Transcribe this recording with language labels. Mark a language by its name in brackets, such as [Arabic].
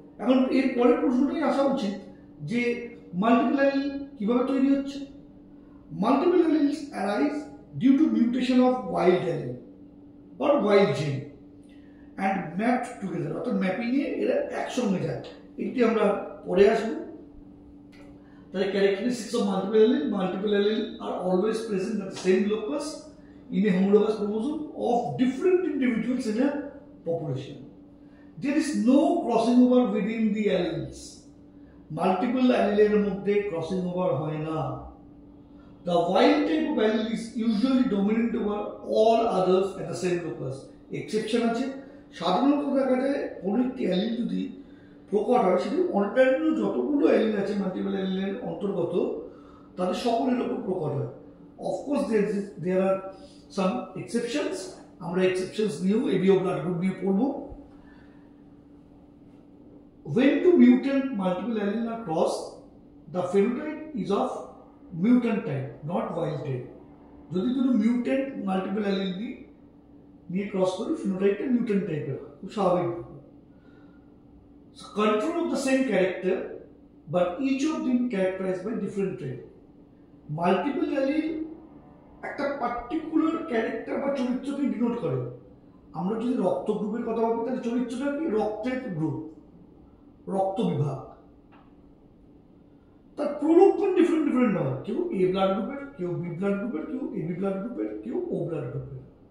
[Bangla] এখন এর পরের প্রশ্নটাই আসা উচিত যে মাল্টিপল অ্যালিল কিভাবে তৈরি হচ্ছে। [English] multiple alleles arise due to mutation of wild allele or wild gene and mapped together, [Bangla] অর্থাৎ ম্যাপিংয়ে এরা একসঙ্গে যায়। এটি আমরা পরে আসবো। [English] The characteristics of multiple allele are always present at the same locus in a homologous chromosome of different individuals in a population. There is no crossing over within the alleles. [Bangla] Multiple alleles মধ্যে crossing over হয় না। [English] The wild type of allele is usually dominant over all others at the same locus. [Bangla] Exception আছে, সাধারণত দেখা যায় কোনো একটি allele যদি প্রকট হয়, সেটি অন্যান্য যতগুলো অ্যালিল আছে মাল্টিপল অ্যালিলের অন্তর্গত তাদের সকলের উপর প্রকট হয়। [English] of course there are some exceptions, [Bangla] আমরা এক্সেপশনস নিয়েও এবিও ব্লাড গ্রুপ নিয়ে পড়বো। [English] When two mutant multiple allele are crossed, the phenotype is of mutant type, not wild type. [Bangla] যদি দুটো মিউটেন্ট মাল্টিপল অ্যালিল নিয়ে ক্রস করি, ফিনোটাইপটা মিউটেন্ট টাইপের হয়, খুব স্বাভাবিক। [English] So, control of the same character, but each of them characterized by different trait. [Bangla] Multiple allele একটা particular character বা চরিত্রকে ডিনোট করে। আমরা যদি রক্ত গ্রুপের কথা বলি, তাহলে চরিত্রটা কি? রক্তের গ্রুপ, রক্ত বিভাগ। তার প্রলক্ষণ ডিফারেন্ট ডিফারেন্ট হয়, কেউ এ ব্লাড গ্রুপের, কেউ বি ব্লাড গ্রুপের, কেউ এবি ব্লাড গ্রুপের, কেউ ও ব্লাড গ্রুপের।